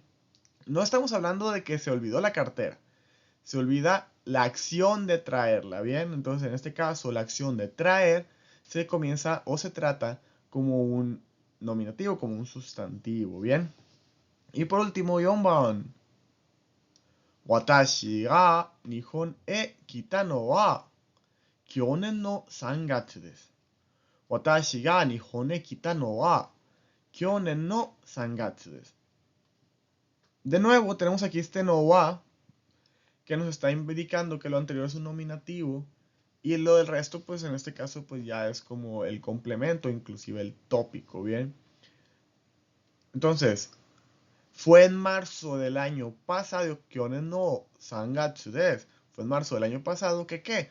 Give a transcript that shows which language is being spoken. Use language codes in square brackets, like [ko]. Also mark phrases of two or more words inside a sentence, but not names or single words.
[es] No estamos hablando de que se olvidó la cartera, se olvida la acción de traerla, ¿bien? Entonces, en este caso, la acción de traer se comienza o se trata como un nominativo, como un sustantivo, ¿bien? Y por último, [ja] 四番。私が日本へ来たのは去年の3月です。私が日本へ来たのは去年の3月です。 [es] De nuevo, tenemos aquí este [ja] のは [es] que nos está indicando que lo anterior es un nominativo y lo del resto, pues en este caso, pues ya es como el complemento, inclusive el tópico, ¿bien? Entonces, fue en marzo del año pasado, [ja] 去年の3月です。 [es] Fue en marzo del año pasado que, ¿qué?